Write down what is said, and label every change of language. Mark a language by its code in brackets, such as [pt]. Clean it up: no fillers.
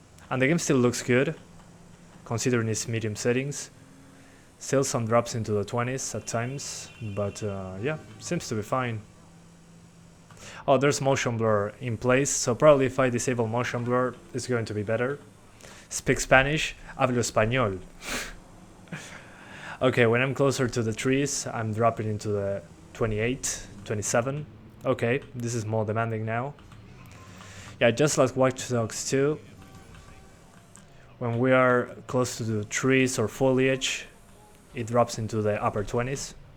[en] And the game still looks good, considering its medium settings. Still some drops into the 20s at times, but yeah, seems to be fine. Oh, there's motion blur in place, so probably if I disable motion blur, it's going to be better. speak Spanish, [es] hablo español. [en] Okay, when I'm closer to the trees, I'm dropping into the 28, 27. Okay, this is more demanding now. Yeah, just like Watch Dogs 2, when we are close to the trees or foliage, it drops into the upper 20s.